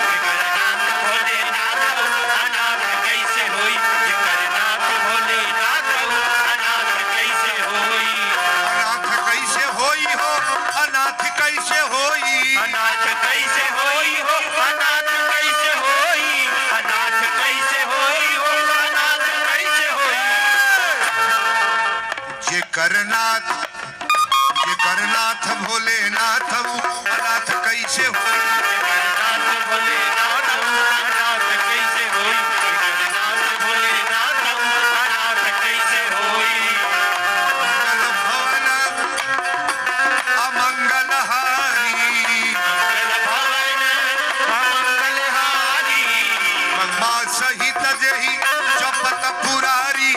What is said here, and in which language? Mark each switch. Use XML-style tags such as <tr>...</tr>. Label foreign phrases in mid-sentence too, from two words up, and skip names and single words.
<bho>अनाथ कैसे होई हो, अनाथ कैसे होई, अनाथ कैसे होई हो, अनाथ कैसे होई। जेकर नाथ भोलेनाथ अनाथ कैसे होई, जगन्नाथ भोलेनाथ अनाथ कैसे होई, जगन्नाथ भोलेनाथ अनाथ कैसे होई।</bho> <awa>मंगल भवन अमंगलहारी, मंगल भवन अमंगलहारी, मां सहित जेहि जपत पुरारी।</awa>